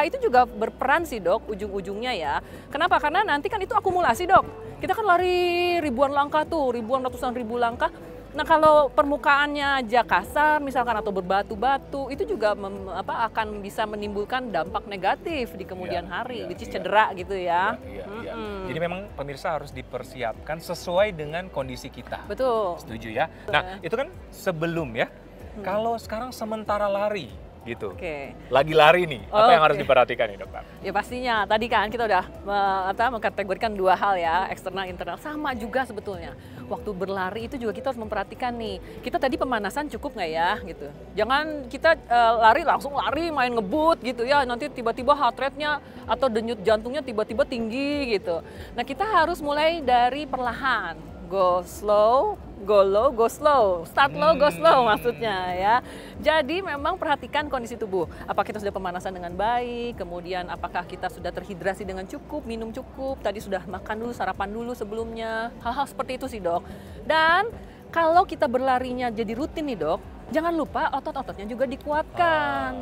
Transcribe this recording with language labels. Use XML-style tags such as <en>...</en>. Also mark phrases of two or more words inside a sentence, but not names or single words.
<id>Itu juga berperan sih, Dok, ujung-ujungnya ya. Kenapa? Karena nanti kan itu akumulasi, Dok. Kita kan lari ribuan langkah tuh, ratusan ribu langkah. Nah, kalau permukaannya aja kasar misalkan atau berbatu-batu, itu juga akan bisa menimbulkan dampak negatif di kemudian hari,</id> <en>which is</en> <id>cedera gitu ya. Iya. Jadi memang pemirsa harus dipersiapkan sesuai dengan kondisi kita. Betul. Setuju ya? Nah, itu kan sebelum ya. Kalau sekarang sementara lari gitu. Lagi lari nih, apa yang harus diperhatikan nih, dokter? Ya pastinya, tadi kan kita udah mengkategorikan dua hal ya, eksternal, internal. Sama juga sebetulnya. Waktu berlari itu juga kita harus memperhatikan nih, kita tadi pemanasan cukup nggak ya gitu. Jangan kita lari langsung lari main ngebut gitu ya, nanti tiba-tiba</id> <en>heart rate-nya</en> <id>atau denyut jantungnya tiba-tiba tinggi gitu. Nah, kita harus mulai dari perlahan,</id> <en>go slow, go low, go slow. Start low, go slow</en> <id>maksudnya ya. Jadi memang perhatikan kondisi tubuh. Apakah kita sudah pemanasan dengan baik, kemudian apakah kita sudah terhidrasi dengan cukup, minum cukup, tadi sudah makan dulu, sarapan dulu sebelumnya. Hal-hal seperti itu sih dok. Dan kalau kita berlarinya jadi rutin nih dok, jangan lupa otot-ototnya juga dikuatkan.</id>